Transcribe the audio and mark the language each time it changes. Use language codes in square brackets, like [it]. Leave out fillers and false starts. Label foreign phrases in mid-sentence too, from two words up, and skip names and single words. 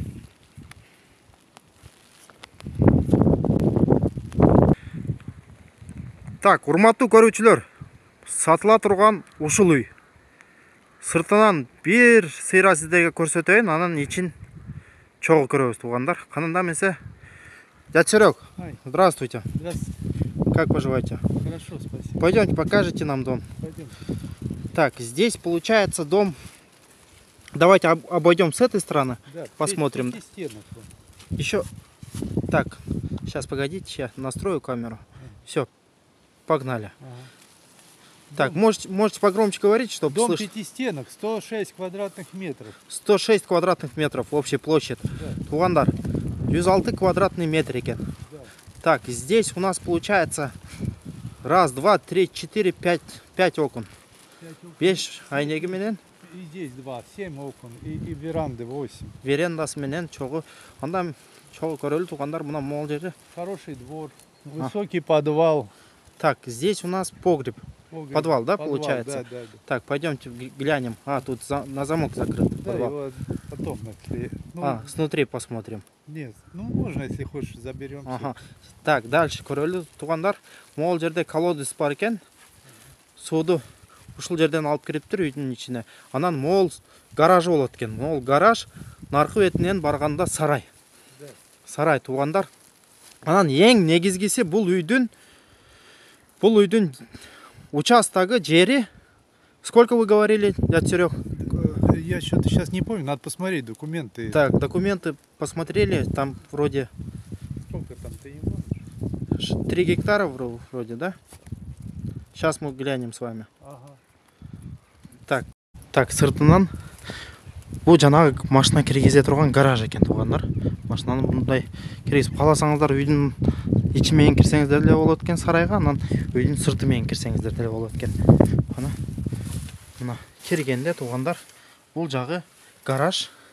[ky] Так, урматтуу көрүүчүлөр, сатыла турган ушул үй. Сыртынан бир сыйра сиздерге көрсөтөйүн, анан ичин чогуу көрөбүз туугандар. Канында месе [ru] дядя Серег, здравствуйте. Здравствуйте. Как поживаете? Хорошо, спасибо. Пойдемте, покажите нам дом. Пойдем. Так, здесь получается дом. Давайте обойдем с этой стороны, Да, посмотрим. 5 стенок. Еще. Так, сейчас погодите, я настрою камеру. Все, погнали. Ага. Так, можете погромче говорить, чтобы Дом слышать. 5 стенок, 106 квадратных метров. 106 квадратных метров общая площадь. Да. [ky] Тугандар, 106 квадратный метр экен. [ru] Да. Так, здесь у нас получается 1, 2, 3, 4, 5 окон. 5 окон. [ky] 5 айнеги менен. [ru] И здесь 2, 7 окон. И веранды 8. [ky] Верендасы менен чогуу. Анда чогуу көрөлү туугандар, мына мол жери. [ru] Хороший двор. Высокий подвал. Так, здесь у нас погреб. Погреб. Подвал, да, получается? Да. Так, пойдемте глянем. А, тут на замок закрыт. Да, Подвал. его потом, если... Снутри посмотрим. Нет, можно, если хочешь, заберем. Ага. Так, дальше [ky] көрөлү туугандар. Мол жерде колодец бар экен. Сууду ушул жерден алып кириптир үйдүн ичине. Анан мол гаражы болот экен. Мол гараж, наркы бетинен барганда сарай. [ru] Да. [ky] Сарай туугандар. Анан эң негизгиси бул үйдүн участогы жери. [ru] Сколько вы говорили, дядя Серег? Я что-то сейчас не помню, надо посмотреть документы. Так, документы посмотрели, там вроде Сколько там ты не можешь? 3 гектара вроде, да? Сейчас мы глянем с вами. Ага. Так, [ky] сыртынан бул жанагы машина киргизе турган гараж экен туугандар. Машинаны мындай киргизип каласаңыздар, үйдүн ичи менен кирсеңиздер деле болот экен сарайга, анан үйдүн сырты менен кирсеңиздер деле болот экен. Мына киргенде туугандар, бул жагы гараж.